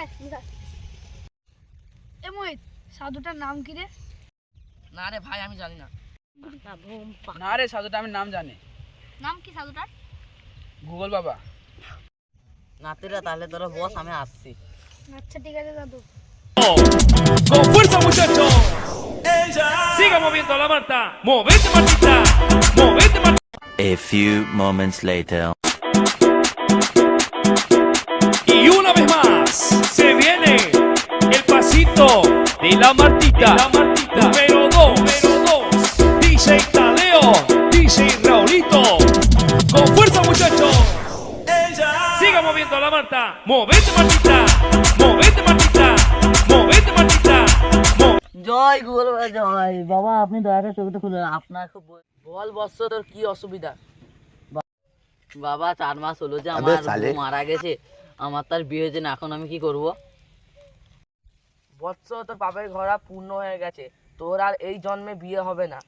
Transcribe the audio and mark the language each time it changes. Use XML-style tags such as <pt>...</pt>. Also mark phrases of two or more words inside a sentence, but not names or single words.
<bn>এ মোহিত, সাধুটার নাম কি রে? না রে ভাই, আমি জানি না। না রে, সাধুটা আমি নাম জানি। নাম কি সাধুটার? গুগল বাবা। নাতিরা তাহলে তোরা বস, আমি আসছি। আচ্ছা ঠিক আছে দাদু।</bn> <es>con fuerza muchachos siga moviendo la Marta, movete Martita, movete Martita.</es> <en>A few moments later.</en> <es>Y una vez más se viene el pasito de la Martita, número 2, DJ Taleo, DJ Raulito, con fuerza muchachos siga moviendo la Marta, movete Martita, movete Martita, movete Martita,</es> <bn>জয় গুগল বাবা, জয় বাবা। আপনি দয়া করে চোখটা খুলুন, আপনার খুব বল বৎস, তোর কি অসুবিধা? বাবা 4 মাস হলো যে আমার বউ মারা গেছে, আমার তার বিয়ে হয়েছে না, এখন আমি কি করব? বৎস, তোর পাপের ঘোড়া পূর্ণ হয়ে গেছে, তোর আর এই জন্মে বিয়ে হবে না।</bn>